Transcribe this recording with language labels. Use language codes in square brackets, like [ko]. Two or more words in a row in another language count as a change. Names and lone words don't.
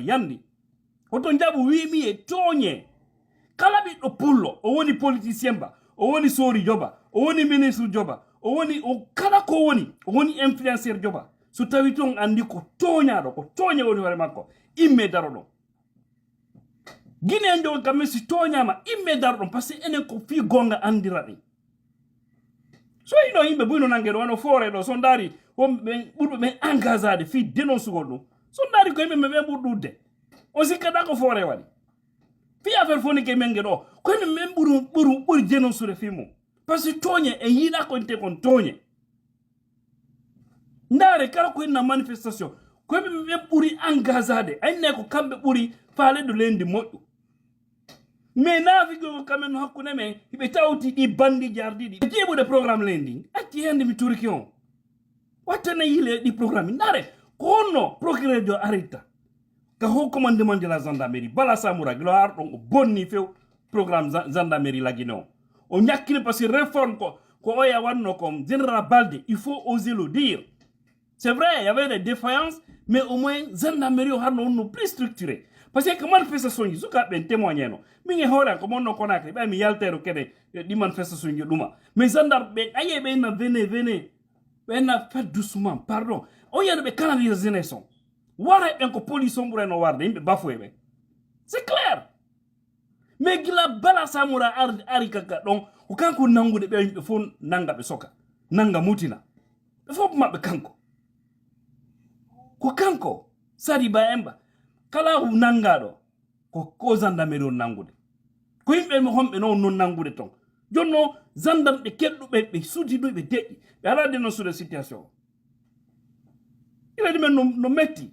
[ff] yandi hoto jaɓu wimi e tooñe kala ɓiɗɗo pullo o woni politicien ba o woni sori joba o woni ministre joba o woni kala ko woni o woni influenceur joba so tawi ton andi ko tooñaɗo ko tooñe woni hoore makko imme daro ɗon guine en jogo kamɓe si tooñama imme daro ɗon [fr] par ce que [ff] enen ko fi gonga andira ɗen so yiɗo yimɓe buyno nangue ɗo wano foore ɗo so daari wonɓe ɓurɓe ɓen engagade fi dénoncugol ɗum so daari ko yimɓe men ɓen ɓuri ɗudde on sikkata ko foore waɗi fi affaire fonike menge ɗo ko yimɓe men ɓuri dénoncude fi mum [fr] par ce que [ff] tooñe en yiiɗa ko inte kon tooñe ndaare kala ko inna manifestation ko yimɓe ɓen ɓuri engagade aynne ko kamɓe ɓuri faaleɗo lendi moƴƴu mais naafigo kamen no hakkude men hiɓe tawti ɗi bandiji ardiɗi jeeɓude programme lendi acci hende mi turki on wattane yile ɗi programme ndaare ko honno procureur jo aritta ka [fr] haut commandement de la gendarmerie [ff] Bala Samura gilo har ɗon o bonni few programme gendarmerie lagine o ñakkini [fr] par ce que [ff] réforme ko oya wanno [fr] comme général Balde il faut oser le dire c'est vrai il y avait des défaillances mais au moins gendarmerie [ff] o harno wonno [fr] plus structuré par ce [ff] que manifestation ji sukaɓe ɓen témoigné no min e hoore ko monno Conakry ɓay mi yaltero kede ɗi manifestation ji ɗuma mais gendarme ɓe aye ɓe inna venez ɓe inna [fr] fait doucement pardon [ff] o yiyano ɓe canalise jeunesse on wara ɓen ko police on ɓurano warde yimɓe bafoye ɓen [fr] c'est clair mais [ff] gila Bala Samura ari kaka ɗon ko kanko nangude ɓe yimɓe fof nanga ɓe soka nanga mutina ɓe fof maɓɓe kanko ko kanko Sadiba Emba kala nangaɗo ko gendarmerie on nangude ko yimɓe homɓe non nangude ton jonno gendarme ɓe keɗɗuɓe ɓe suudiɗo ɓe deƴƴi ɓe ala dénoncude situation iladi men no metti